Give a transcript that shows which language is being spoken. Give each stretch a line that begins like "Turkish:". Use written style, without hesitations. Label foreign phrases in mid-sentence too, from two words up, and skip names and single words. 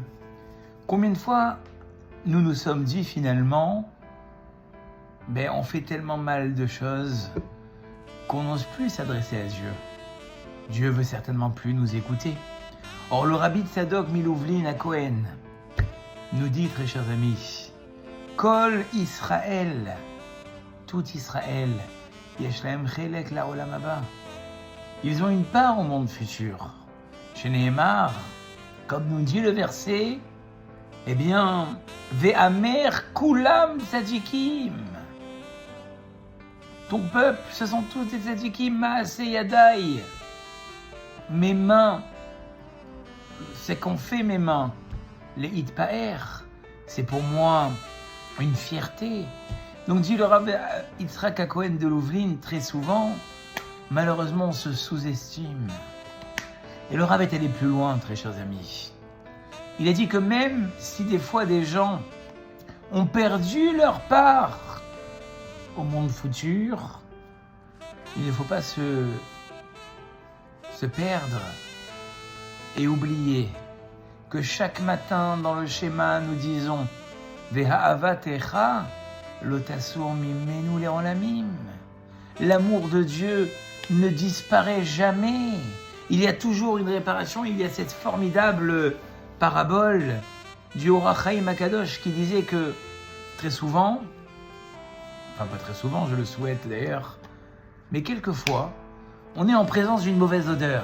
French: Combien de fois nous nous sommes dit finalement, on fait tellement mal de choses qu'on n'ose plus s'adresser à Dieu. Dieu veut certainement plus nous écouter. Or, le rabbi Tzadok Milouvlin à Cohen nous dit, très chers amis,
Hebrew: כל ישראל,
French: tout Israël,
Hebrew: יש להם חלק לעולם הבא.
French: Ils ont une part au monde futur.
Hebrew: שנאמר,
French: comme nous dit le verset,
Hebrew: ועמך כולם צדיקים.
French: Ton peuple, ce sont tous des tzadikim,
Hebrew: מעשה ידי.
French: Mes mains, c'est qu'ont fait mes mains. Les hitpaer, c'est pour moi une fierté. Donc dit le Rav Yitzhak Cohen de Louvlin, très souvent, malheureusement, on se sous-estime. Et le Rav est allé plus loin, très chers amis. Il a dit que même si des fois des gens ont perdu leur part au monde futur, il ne faut pas se perdre et oublier que chaque matin dans le schéma nous disons
Hebrew: ואהבתך לא תסור ממנו לעולמים.
French: L'amour de Dieu ne disparaît jamais. Il y a toujours une réparation. Il y a cette formidable parabole du Or HaChaim HaKadosh qui disait que très souvent, enfin pas très souvent, je le souhaite d'ailleurs, mais quelquefois, on est en présence d'une mauvaise odeur.